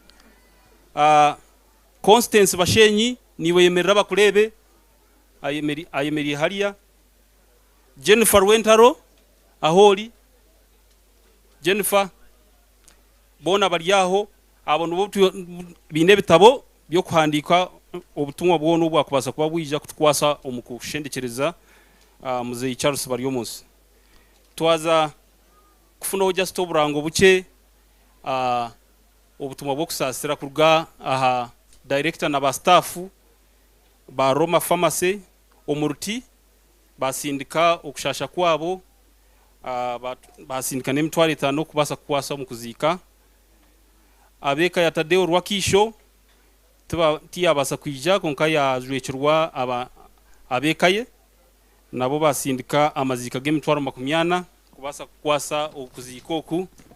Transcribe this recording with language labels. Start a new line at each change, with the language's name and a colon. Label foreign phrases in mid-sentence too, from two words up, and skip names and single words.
Chiga: Constance Bashenyi niwe yemerera bakurebe ayemeri hariya Jennifer Wentaro ahori Jennifer bona bariyaho abantu bine bitabo byo kuhandika ubutumwa bwono bwakubasa kuba bwija kutwasa omukushendekereza Mzee Charles Baryomunsi twaza kufuna just oburango buke obutumwa bwo kusasira kuruga aha director na ba staff ba Roma Pharmacy omuruti basindika okushasha kwabo basindika nemitwale 5 kubasa kukwasa omukuzika abeka ya Tadeo Rwakisho tiyabasa kwija konka yazwekirwa abekaye nabo basindika amazika gemitwaro 20 kubasa kukwasa okuzikoku